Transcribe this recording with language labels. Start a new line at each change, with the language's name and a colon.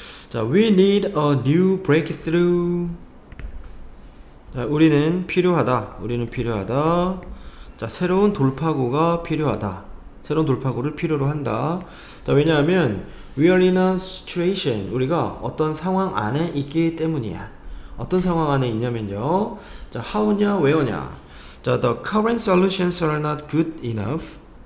English: 자, we need a new breakthrough.
Korean: 자, 우리는 필요하다. 자, 새로운 돌파구가 필요하다. 새로운 돌파구를 필요로 한다. 자, 왜냐하면
English: we are in a situation.
Korean: 우리가 어떤 상황 안에 있기 때문이야. 어떤 상황 안에 있냐면요. 자, how냐, where냐.
English: 자, the current solutions are not good enough.